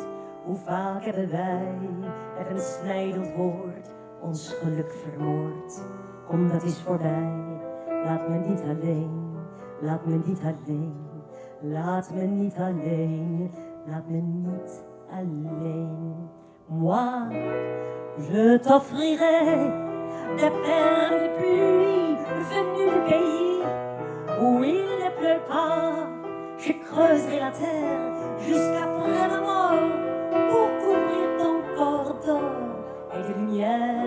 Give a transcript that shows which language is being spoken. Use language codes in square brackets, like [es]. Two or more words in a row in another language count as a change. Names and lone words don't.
[nl] Hoe vaak hebben wij met een snijdend woord ons geluk vermoord. Kom, dat is voorbij, laat me niet alleen, laat me niet alleen. Laat me niet alleen, laat me niet alleen. [fr] Moi, Je t'offrirai des perles de pluie venues du pays où il ne pleut pas. Je creuserai la terre jusqu'après la mort pour couvrir ton corps d'or et de lumière.